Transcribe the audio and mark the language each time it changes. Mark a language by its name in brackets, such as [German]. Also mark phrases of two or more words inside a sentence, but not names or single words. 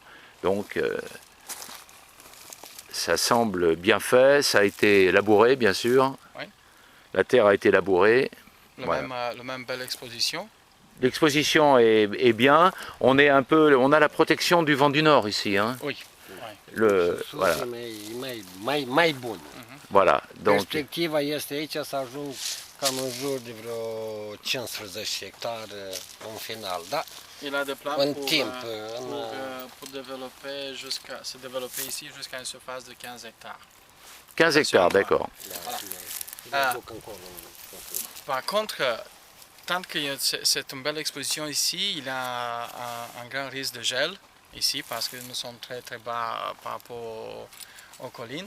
[French] Donc ça semble bien fait, ça a été labouré bien sûr. Oui. La terre a été labourée. Le même belle exposition. L'exposition est bien. On a la protection du vent du nord ici. Hein. Oui. Voilà. [Romanian] Mai bun. [French] Voilà. Donc, [Romanian] perspectiva este aici să ajung cam în jur de vreo 15 hectare în final, da? [French] Il a des plans [Romanian] În [French] pour, [Romanian] timp. [French] pour se développer ici jusqu'à une surface de 15 hectares. 15 hectares, d'accord. Par contre, tant que c'est une belle exposition ici, il y a un grand risque de gel ici parce que nous sommes très très bas par rapport aux collines.